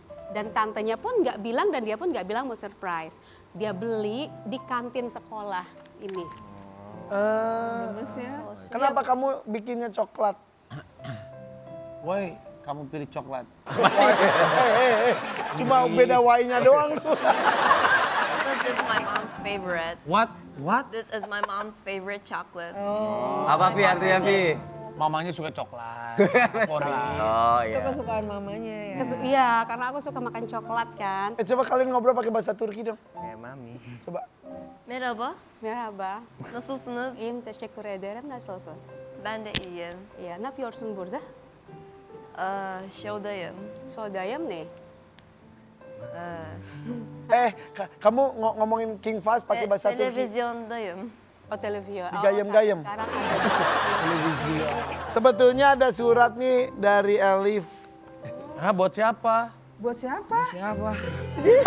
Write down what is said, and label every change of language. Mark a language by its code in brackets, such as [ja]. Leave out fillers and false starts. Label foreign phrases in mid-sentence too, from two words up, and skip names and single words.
[id] Dan tantenya pun nggak bilang dan dia pun nggak bilang mau surprise. Dia beli di kantin sekolah ini. Kenapa kamu bikinnya coklat? Woi, kamu pilih coklat. Cuma beda Y-nya doang. [en] This is my mom's favorite. What? This is my mom's favorite chocolate. [id] Apa Vi artinya Vi? Mamanya suka coklat. Favorit. Oh Itu iya. kesukaan mamanya ya. Iya, karena aku suka makan coklat kan. Coba kalian ngobrol pakai bahasa Turki dong. Kayak mami. Coba. [tr] Merhaba. Merhaba. Nasılsınız? İyiyim, teşekkür ederim. Nasılsın? Ben de iyiyim. Ya, ne yapıyorsun burada? Show'dayım. Soldayım ne? [id] Kamu ngomongin King Fahd pakai bahasa Turki. [tr] Televizyondayım. [id] Oh, televisi. Gayem-gayem. Sekarang ada. Sebetulnya ada surat nih dari Elif. Hah, buat siapa? Buat siapa?